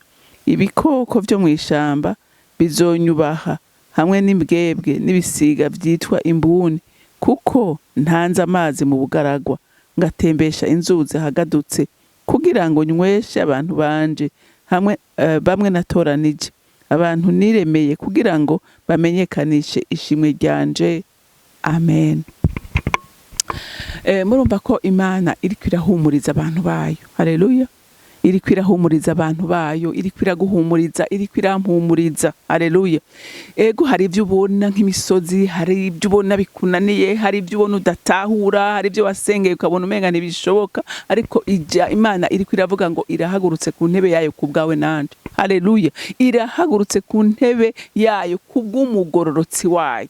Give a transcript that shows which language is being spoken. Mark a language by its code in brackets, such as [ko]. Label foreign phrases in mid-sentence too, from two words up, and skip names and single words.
[rn] Ibikoko vyo mw'ishamba bizonyubaha, hamwe n'imbwebwe n'ibisiga vyitwa imbuni, kuko ntanze amazi mu bugaragwa, ngatembesha inzuzi ahagadutse, kugira ngo nyweshe abantu banje, hamwe bamwe natoranije, abantu niremeye, kugira ngo bamenyekanishe ishimwe ryanje. Amen. Murumva ko Imana iriko irahumuriza abantu bayo. Haleluya. Iriko irahumuriza abantu bayo, iriko iraguhumuriza, iriko irampumuriza. Haleluya. Ego hari ibyo ubona nk'imisozi, hari ibyo ubona bikunaniye, hari ibyo ubona udatahura, hari ibyo wasengeye ukabona umenga ntibishoboka, ariko Imana iriko iravuga ngo irahagurutse ku ntebe yayo ku bwawe nande. Haleluya. Irahagurutse ku ntebe yayo kubw'umugororotsi wayo.